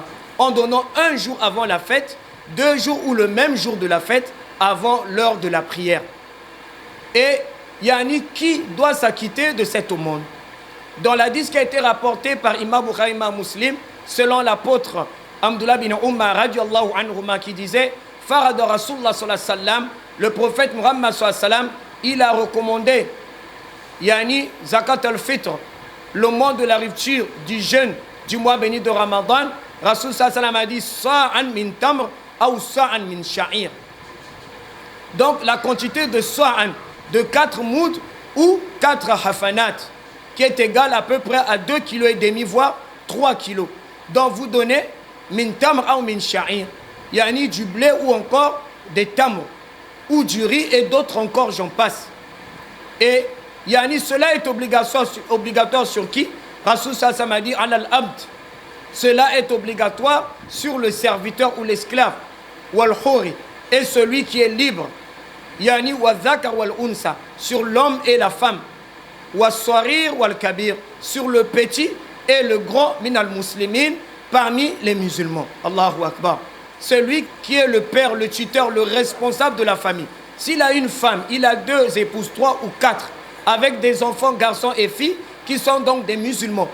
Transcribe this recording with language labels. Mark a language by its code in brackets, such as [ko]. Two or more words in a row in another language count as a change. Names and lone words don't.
[fr] En donnant un jour avant la fête, 2 jours ou le même jour de la fête avant l'heure de la prière. Et qui doit s'acquitter de cette aumône? Dans l'hadith qui a été rapporté par Imam Bukhari, Imam Muslim, selon l'apôtre Abdullah bin Umar [ar] رضي الله عنهما [fr] qui disait [ar] فرض رسول الله صلى الله عليه وسلم, [fr] le prophète Muhammad [ar] صلى الله عليه وسلم, [fr] il a recommandé [ar] زكاة الفطر, [fr] le mois de la rupture du jeûne du mois béni de Ramadan. [ar] رسول صلى الله عليه وسلم [fr] a dit [ar] صاعا من تمر [fr] ou [ar] صاعا من شعير. [fr] Donc la quantité de sa'an de 4 mouds ou 4 hafanat qui est égale à peu près à 2,5 kg, voire 3 kg. Donc vous donnez [ar] من تمر [fr] ou [ar] من شعير, [fr] du blé ou encore des tamr, ou du riz et d'autres encore, j'en passe. Et cela est obligatoire sur qui? [ar] رسول صلى الله عليه وسلم [fr] a dit al-abd. Cela est obligatoire sur le serviteur ou l'esclave, [ar] والحر, [fr] et celui qui est libre, [ar] والذكر والأنثى, [fr] sur l'homme et la femme, [ar] والصغير والكبير, [fr] sur le petit et le grand [ar] من المسلمين, [fr] parmi les musulmans. [ar] الله أكبر. [fr] celui qui est le père, le tuteur, le responsable de la famille. S'il a une femme, il a 2 épouses, 3 ou 4, avec des enfants, garçons et filles, qui sont donc des musulmans.